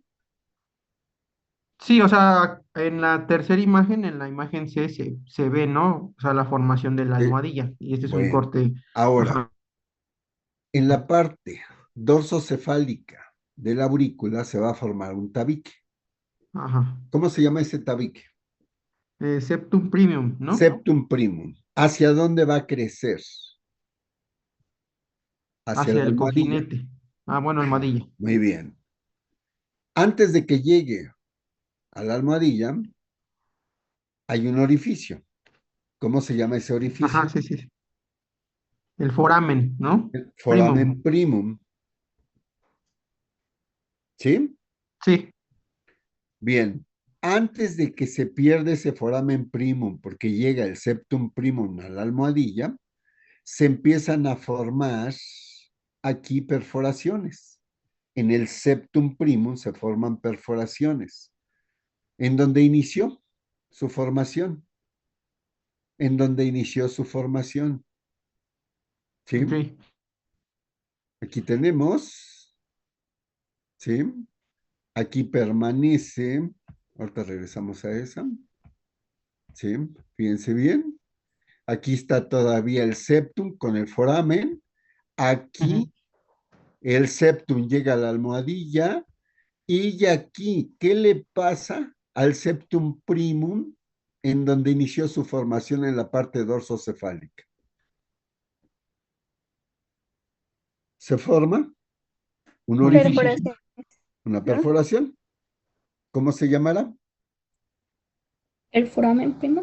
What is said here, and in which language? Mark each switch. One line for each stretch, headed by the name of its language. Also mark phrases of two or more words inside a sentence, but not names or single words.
Spanish: Sí, o sea, en la tercera imagen, en la imagen C, se ve, ¿no? O sea, la formación de la Sí. almohadilla. Y este es un Bueno, corte. ahora, Ajá, en la parte dorsocefálica de la aurícula se va a formar un tabique. ajá. ¿Cómo se llama ese tabique? Septum premium, ¿no? Septum primum. ¿Hacia dónde va a crecer? Hacia la Hacia el almohadilla. cojinete. Ah, bueno, Ajá, almohadilla. muy bien. Antes de que llegue a la almohadilla, hay un orificio. ¿Cómo se llama ese Ajá, orificio? sí, sí, sí. El foramen, ¿no? El Primum. foramen primum. ¿Sí? Sí. Bien. Antes de que se pierda ese foramen primum, porque llega el septum primum a la almohadilla, se empiezan a formar aquí perforaciones. En el septum primum se forman perforaciones. ¿En donde inició su formación? ¿En donde inició su formación? Ok. ¿Sí? Aquí tenemos, ¿sí? Aquí permanece, ahorita regresamos a esa, ¿sí? Fíjense bien. Aquí está todavía el septum con el foramen. Ujú. Aquí el septum llega a la almohadilla. Y aquí, ¿qué le pasa al septum primum en donde inició su formación en la parte dorsocefálica? Se forma un orificio, Orificio. Perforación, una ¿no? perforación. ¿Cómo se llamará? El foramen primo.